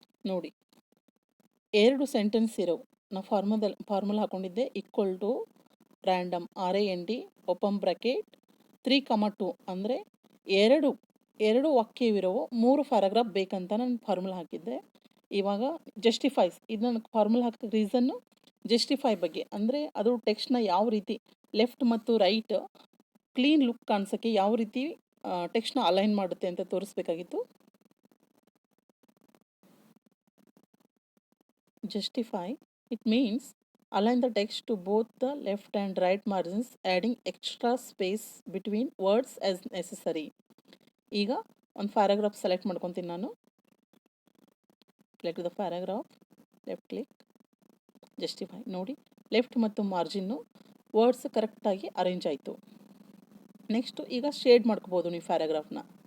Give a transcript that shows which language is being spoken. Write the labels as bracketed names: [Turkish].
[Kannada] ನೋಡಿ, 2 ಸೆಂಟೆನ್ಸ್ ಇರೋವು. ನಾವು formula ಹಾಕೊಂಡಿದ್ದೆ equal to random RIND open bracket 3, 2 ಅಂದರೆ ಎರಡು ವಾಕ್ಯವಿರೋವು 3 ಪ್ಯಾರಾಗ್ರಾಫ್ ಬೇಕಂತ ನಾನು ಫಾರ್ಮುಲಾ ಹಾಕಿದ್ದೆ. ಇವಾಗ ಜಸ್ಟಿಫೈಸ್, ಇದು ನನ್ನ ಫಾರ್ಮುಲಾ ಹಾಕೋ ರೀಸನ್ನು ಜಸ್ಟಿಫೈ ಬಗ್ಗೆ. ಅಂದರೆ ಅದು ಟೆಕ್ಸ್ಟ್ನ ಯಾವ ರೀತಿ ಲೆಫ್ಟ್ ಮತ್ತು ರೈಟ್ ಕ್ಲೀನ್ ಲುಕ್ ಕಾಣಿಸೋಕ್ಕೆ ಯಾವ ರೀತಿ ಟೆಕ್ಸ್ಟ್ನ ಅಲೈನ್ ಮಾಡುತ್ತೆ ಅಂತ ತೋರಿಸ್ಬೇಕಾಗಿತ್ತು. [English] Justify, it means align the text to both the left and right margins, adding extra space between words as necessary. [Kannada] ಈಗ ಒಂದು ಪ್ಯಾರಾಗ್ರಾಫ್ ಸೆಲೆಕ್ಟ್ ಮಾಡ್ಕೊತೀನಿ ನಾನು. [English] Select the paragraph, left click, justify. [Kannada] ನೋಡಿ, left ಮತ್ತು ಮಾರ್ಜಿನ್ನು ವರ್ಡ್ಸ್ ಕರೆಕ್ಟಾಗಿ arrange ಆಯಿತು. Next ಈಗ shade ಮಾಡ್ಕೋಬೋದು ನೀವು ಪ್ಯಾರಾಗ್ರಾಫ್ನ.